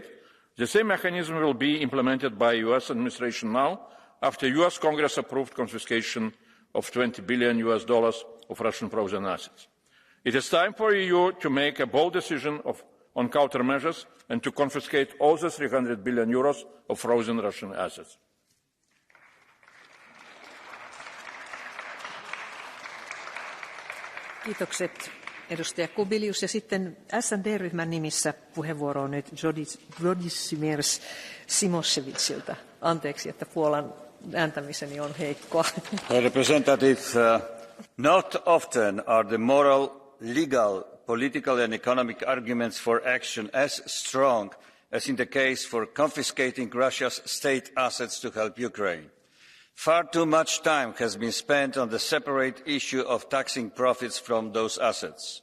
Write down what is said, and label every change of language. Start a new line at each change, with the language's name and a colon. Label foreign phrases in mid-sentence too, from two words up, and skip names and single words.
English: The same mechanism will be implemented by the US administration now, after US Congress approved confiscation of $20 billion of Russian frozen assets. It is time for the EU to make a bold decision on countermeasures and to confiscate all the €300 billion of frozen Russian assets.
Finnish: Kiitokset edustaja Kubilius. Ja sitten SND-ryhmän nimissä puheenvuoro on nyt Włodzimierz Cimoszewicilta. Anteeksi, että Puolan ääntämiseni on heikkoa.
English: Representative, not often are the moral, legal, political and economic arguments for action as strong as in the case for confiscating Russia's state assets to help Ukraine. Far too much time has been spent on the separate issue of taxing profits from those assets.